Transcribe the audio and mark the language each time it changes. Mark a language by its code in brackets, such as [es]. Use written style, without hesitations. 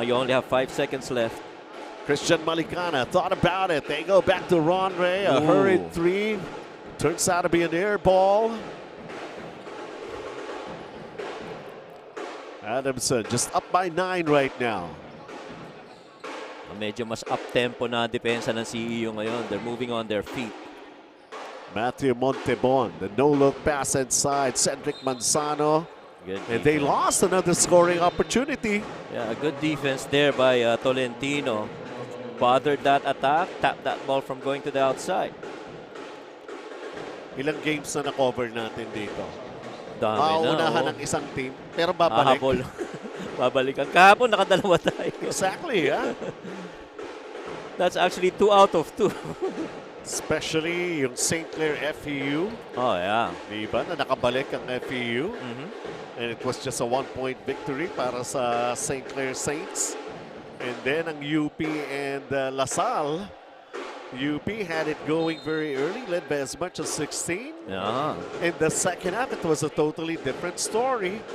[en] You only have 5 seconds left. Christian Malicana thought about it. They go back to Ron Ray. A hurried three. Turns out to be an air ball. Adamson just up by 9 right now. [tl] Medyo mas up-tempo na depensa ng CEU ngayon. [en] They're moving on their feet. Matthew Montebon, the no-look pass inside. Cedric Manzano. And they lost another scoring opportunity. Yeah, a good defense there by Tolentino. Bothered that attack, tapped that ball from going to the outside. [tl] Ilang games na na-cover natin dito? Dami na. Mauunahan ng isang team, pero babalik. Hahabol. Babalikan. Kahapon nakadalawa tayo. [en] Exactly, yeah. That's actually 2 out of 2. Especially yung St. Clair FEU. Oh, yeah. [tl] Diba na nakabalik ang FEU. [en] And it was just a 1-point victory para sa St. Clair Saints. And then ang UP and LaSalle. UP had it going very early, led by as much as 16. Yeah. In the second half, it was a totally different story.